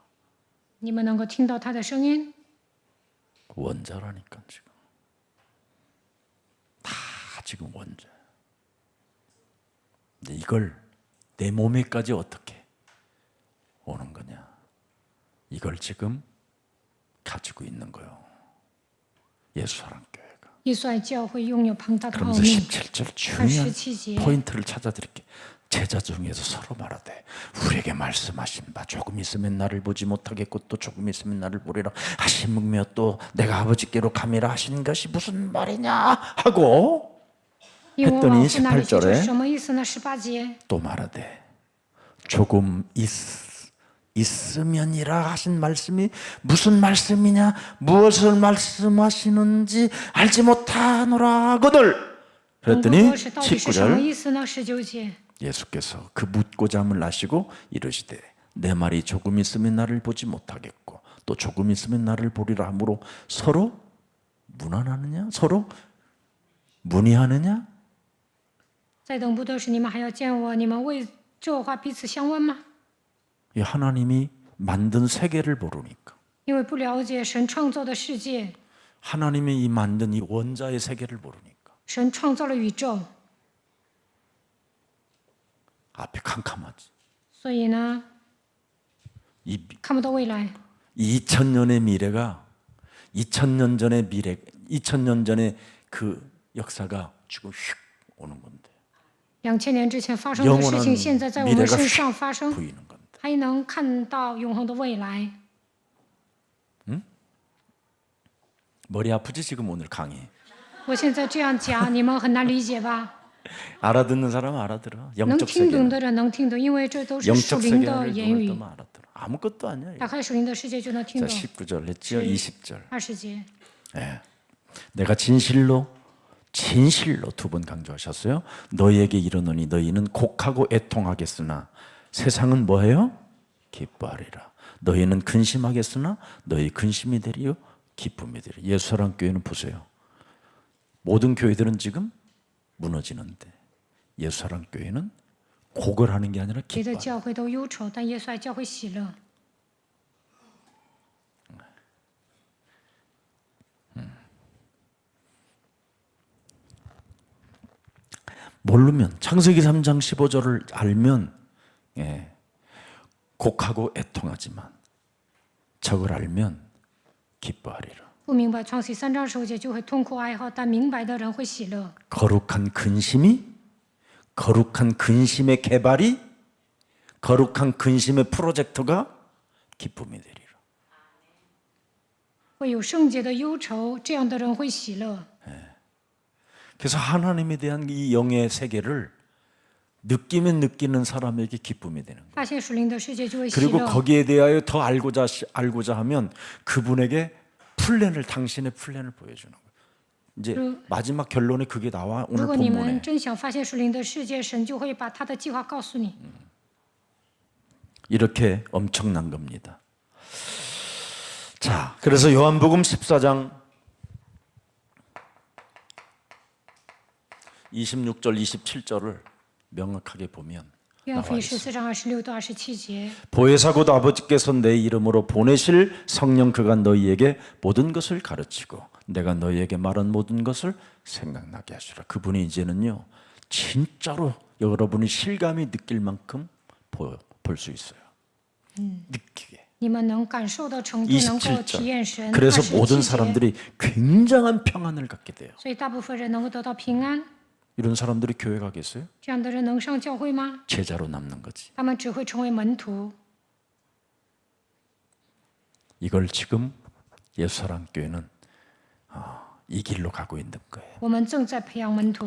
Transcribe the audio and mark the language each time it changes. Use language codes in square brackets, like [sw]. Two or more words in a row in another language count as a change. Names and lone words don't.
[zh] 你们能够听到他的声音。 [ko] 원자라니까 지금. 다 지금 원자. 근데 이걸 내 몸에까지 어떻게 오는 거냐? 이걸 지금 가지고 있는 거요. 예수사랑교회가. [zh] 耶稣爱教会拥有庞大的奥 [ko] 그러면서 [zh] 秘。 [ko] 17절 [zh] 看 [ko] 중요한 [zh] 17节， [ko] 포인트를 찾아드릴게. 제자 중에서 서로 말하되 우리에게 말씀하신 바 조금 있으면 나를 보지 못하겠고 또 조금 있으면 나를 보리라 하심이며 또 내가 아버지께로 가미라 하시는 것이 무슨 말이냐 하고 [zh] 因为我 [ko] 했더니 [zh] 往父那里去，这 [ko] 18절에 [zh] 是什么意思呢？18节， [ko] 또 말하되 조금 있으면이라 하신 말씀이 무슨 말씀이냐 무엇을 말씀하시는지 알지 못하노라 하거늘 [zh] 等不 [ko] 그랬더니 [zh] 多时到底是什么 [ko] 19절 [zh] 意思呢？19节， [ko] 예수께서 그 묻고자 함을 아시고 이르시되 내 말이 조금 있으면 나를 보지 못하겠고 또 조금 있으면 나를 보리라 하므로 서로 문안하느냐 서로 문의하느냐 [zh] 再等不多时，你们还要见我，你们为这话彼此相问吗？ [ko] 이 하나님이 만든 세계를 모르니까 [zh] 因为不了解神创造的世界， [ko] 하나님이 이 만든 이 원자의 세계를 모르니까 [zh] 神创造了宇宙， [ko] 앞이 캄캄하지. [zh] 所以呢， [ko] 이 [zh] 看不到未来。 [ko] 2000년의 미래가 2000년 전의 미래, 2000년 전의 그 역사가 지금 휙 오는 건데 [zh] 2000 年之前发生的事 [ko] 영원한 [zh] 情，现在在我们 [ko] 미래가 [zh] 身上发生， [ko] 보이는 건데 [zh] 还能看到永恒的未来。 [ko] 머리 아프지 지금 오늘 강의 [zh] 我现在这样讲，你们很难理解吧？ [ko] 알아듣는 사람은 알아들어 [zh] 能 [ko] 영적 [zh] 听懂 [ko] 세계 [zh] 的人能听懂，因为这都是属 [ko] 영적 [zh] 灵的 [ko] 세계를 [zh] 言 [ko] 눈을 [zh] 语。 [ko] 뜨면 알아들어 아무것도 아니야 이거. [zh] 打开属灵的世界就能听 [ko] 자 [zh] 懂。 [ko] 19절 했지요 20절 [zh] 20节， [ko] 예. 내가 진실로 두 번 강조하셨어요. 너희에게 이르노니 너희는 곡하고 애통하겠으나 세상은 뭐해요? 기뻐하리라. 너희는 근심하겠으나 너희 근심이 되리요 기쁨이 되리요. 예수사랑교회는 보세요. 모든 교회들은 지금 무너지는데 예수사랑교회는 곡을 하는 게 아니라 [zh] 别的 [ko] 기뻐. [zh] 教会都忧愁，但耶稣爱教会喜乐。 [ko] 모르면 창세기 3장 15절을 알면 예, 곡하고 애통하지만 저걸 알면 기뻐하리라. [zh] 不明白创世3章15节就会痛苦哀嚎，但明白的人会喜乐。 [ko] 거룩한 근심의 개발이 거룩한 근심의 프로젝트가 기쁨이 되리라. [zh] 会有圣洁的忧愁，这样的人会喜乐。 [ko] 그래서 하나님에 대한 이 영의 세계를 느끼면 느끼는 사람에게 기쁨이 되는 거예요. [zh] 发现属灵的世界就会喜 [ko] 그리고 [zh] 乐， [ko] 거기에 대하여 더 알고자 하면 그분에게 당신의 플랜을 보여주는 거예요. 이제 마지막 결론에 그게 나와 [zh] 如 [ko] 오늘 [zh] 果你们 [ko] 본문에. [zh] 真想发现属灵的世界，神就会把他的计划告诉你。 [ko] 이렇게 엄청난 겁니다. 자, 그래서 요한복음 14장 26절 27절을 명확하게 보면 [zh] 约翰福音14章26到27节， [ko] 보혜사 곧 아버지께서 내 이름으로 보내실 성령 그가 너희에게 모든 것을 가르치고 내가 너희에게 말한 모든 것을 생각나게 하시라. 그분이 이제는요 진짜로 여러분이 실감이 느낄 만큼 볼 수 있어요. 느끼게. [zh] 你们能感受到程度，能够体验神。 [ko] 그래서 [zh] 27 [ko] 모든 [zh] 节， [ko] 사람들이 굉장한 평안을 갖게 돼요. [zh] 所以大部分人能够得到平安。 [ko] 이런 사람들이 교회 가겠어요? [zh] 这样的人能上教会吗？ [ko] 제자로 남는 거지. [zh] 他们只会成为门徒。 [ko] 이걸 지금 예수사랑교회는 이 길로 가고 있는 거예요. [zh] 我们正在培养门徒。